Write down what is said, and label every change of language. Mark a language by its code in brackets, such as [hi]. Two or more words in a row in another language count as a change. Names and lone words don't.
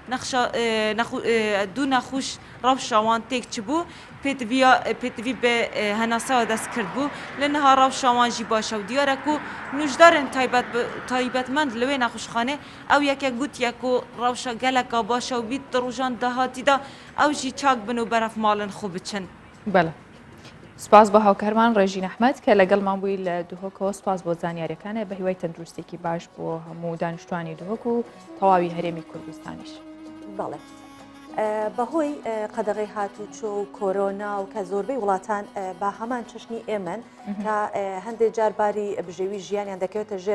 [ku] du nexweş rewşa wan têk çibû pêtivî bi henasaya dest kirbû li niha rewşa wan jî baş e û diyar e ku nûjdarên taybetmend li wê nexweşxanê ew yekek gotiye ku rewşa geleka baş e û bît di rojan dahatî da ew jî çak bin û beref malin xwe biçin. [ckb] بەڵێ سپاس بۆ هاوکارمان ڕێژین ئەحمەد کە لەگەڵمان بووی لە دوهۆکەوە سپاس بۆ زانیاریەکانە بە هیوای تەندروستێکی باش بۆ هەموو دانیشتوانی دوهۆک و تەواوی هەرێمی کوردستانیش بەڵێ بەهۆی قەدەغی هاتوچۆ و کۆرۆنا و کە زۆربەی وڵاتان با هەمان چشنی ئێمن کە هەندێک جارباری بژێوی ژیانیان دەکەوێتە ژێر